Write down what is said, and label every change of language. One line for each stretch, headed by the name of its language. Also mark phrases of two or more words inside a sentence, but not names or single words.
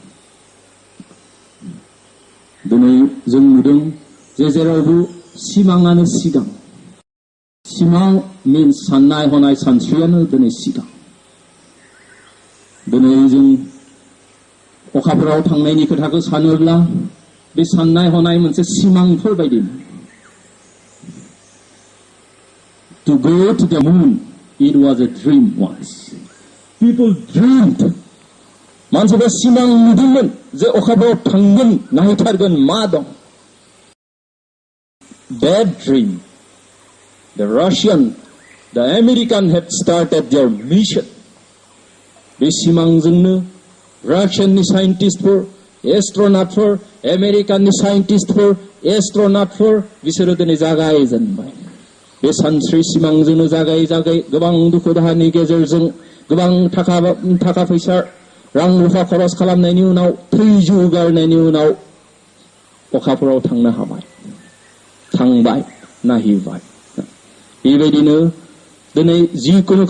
Bodo: दिनै जों नुदों जे जेरावबो सिमाङानो सिगां। सिमां मिन्स साननाय हनाय सानस्रियानो दिनै सिगां। दिनै जों अखाफोराव थांनायनि खोथाखौ सानोब्ला बे साननाय हनाय मोनसे सिमांफोर बायदि।
English: To go to the moon, it was a dream once. People dreamed.
Bodo: मानसिफ्रा सिमां नुदोंमोन जे अखाफोराव थांगोन, नायथारगोन मा दं।
English: That dream, the Russian, the American had started their mission.
Bodo: बे सिमांजोंनो रासियाननि साइन्टिस्टफोर, एस्ट्र'नटफोर, आमेरिकाननि साइन्टिस्टफोर, एस्ट्र'नटफोर बिसोरो दिनै जागायजेनबाय। बे सानस्रि सिमांजोंनो जागाय जागाय गोबां दुखु दाहानि गेजेरजों गोबां थाखा फैसा रां रुफा खरस खालामनायनि उनाव थैजौ गारनायनि उनाव अखाफोराव थांनो हाबाय थांबाय नायहैबाय बेबायदिनो दिनै जिकुनु